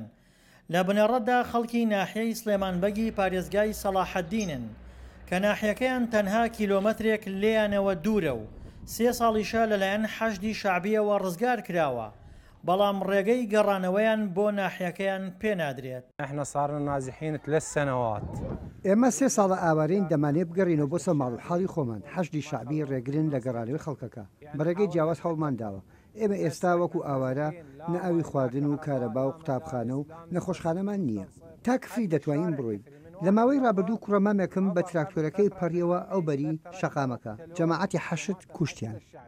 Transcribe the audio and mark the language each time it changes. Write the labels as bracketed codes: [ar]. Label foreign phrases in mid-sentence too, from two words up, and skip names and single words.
[ckb] لە بنەڕەتدا خەڵکی ناحیەی سلێمانبەگی پارێزگای سەلاحەددینن کە ناحیەکەیان تەنها کیلۆمەترێک لێیانەوە دوورە و 3 ساڵیشە لەلایەن حەشدی شەعبیەوە ڕزگار کراوە، بەڵام ڕێگەی گەڕانەوەیان بۆ ناحیەکەیان پێنادرێت. [ar] احنا صارنا نازحين 3 سنوات. [ckb] ئێمە 3 ساڵە ئاوارەین دەمانێت بگەڕینەوە بۆ سەماڵ و حاڵی خۆمان. حەشدی شەعبی ڕێگرن لە گەڕانەوەی خەڵکەکە بەڕێگەی جیاواز هەوڵمان داوە. ئێمە ئێستا وەکو ئاوارە نە ئاوی خواردن و کارەبا و قوتابخانە و نەخۆشخانەمان نییە. تا کفری دەتوانین بڕۆین. لە ماوەی ڕابردوو کوڕەمامێکم بە تراکتۆرەکەی پەڕیەوە ئەو بەری شەقامەکە جەماعەتی حەشد کوشتیان.